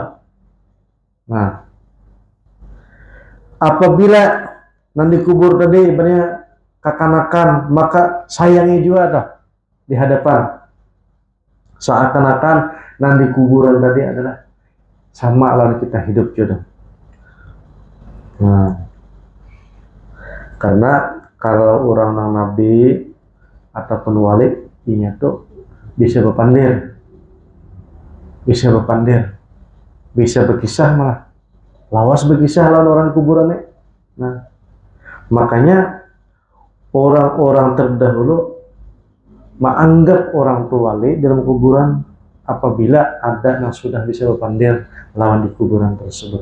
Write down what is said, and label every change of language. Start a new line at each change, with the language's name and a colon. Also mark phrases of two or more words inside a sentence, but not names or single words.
Banjar: Nah, apabila nanti kubur tadi ibaratnya kekanakan, maka sayangi juga dah di hadapan, seakan-akan nanti kuburan tadi adalah sama lawan kita hidup juga. Nah, karena kalau orang nabi ataupun wali ini tuh bisa berpandir, bisa berkisah, malah lawas berkisah lawan orang kuburannya. Nah, makanya orang-orang terdahulu menganggap orang tua wali dalam kuburan apabila ada yang sudah bisa berpandir lawan di kuburan tersebut.